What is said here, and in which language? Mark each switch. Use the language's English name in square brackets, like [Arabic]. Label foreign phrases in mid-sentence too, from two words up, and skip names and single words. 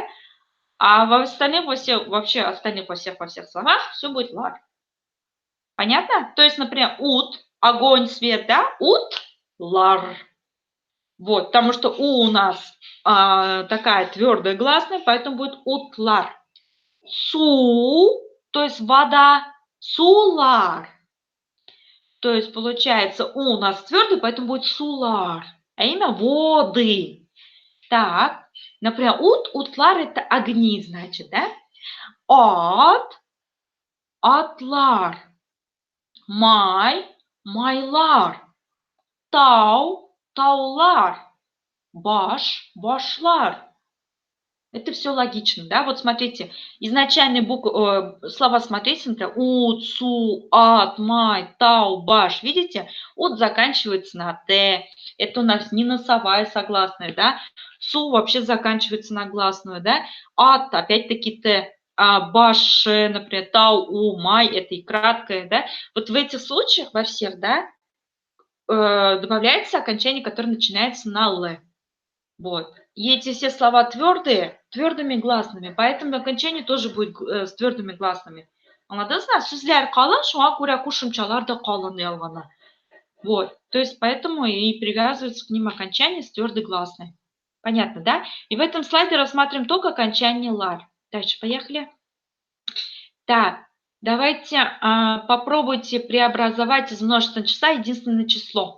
[Russian] А во остальных, во всех словах все будет лар. Понятно? То есть, например, ут, огонь, свет, да? [Tatar] Ут, лар. [Russian] Вот, потому что у нас такая твердая гласная, поэтому будет утлар. Су, то есть вода, сулар. То есть получается у нас твердый, поэтому будет сулар. А имя воды. Так, например, утлар это огни, значит, да? Атлар. [Tatar] Майлар. Таулар. [Russian] Башлар. Это все логично, да? Вот смотрите, изначальные слова, смотрите, например, [Tatar] ут, су, ат, май, тау, баш, [Russian] видите? Ут заканчивается на т, это у нас не носовая согласная, да? Су вообще заканчивается на гласную, да? Ат, опять-таки т, баш, например, тау, у, май, это и краткое, да? Вот в этих случаях, во всех, да, добавляется окончание, которое начинается на л. Вот. И эти все слова твердые, твердыми гласными, поэтому окончание тоже будет с твердыми гласными. [Tatar] Аңладыңызбы? Сүзләр калын, шуңа күрә кушымчалар да калын ялгана. [Russian] Вот. То есть поэтому и привязывается к ним окончание с твердой гласной. Понятно, да? И в этом слайде рассматриваем только окончание лар. Дальше поехали. Так, давайте попробуйте преобразовать из множественного числа единственное число.